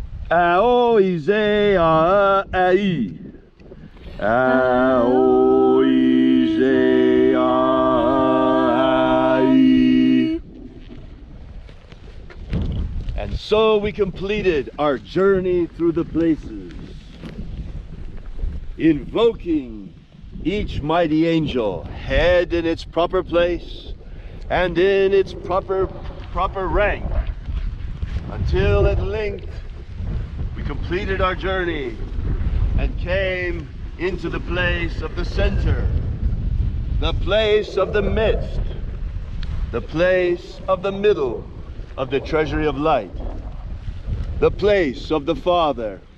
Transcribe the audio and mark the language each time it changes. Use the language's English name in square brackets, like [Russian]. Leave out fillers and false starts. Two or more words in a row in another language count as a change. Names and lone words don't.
[English] Ao Ize A Ai. Ao Ize A Ai. And so we completed our journey through the places, invoking each mighty angel, head in its proper place and in its proper rank, until at length we completed our journey and came into the place of the center, the place of the midst, the place of the middle of the treasury of light, the place of the Father.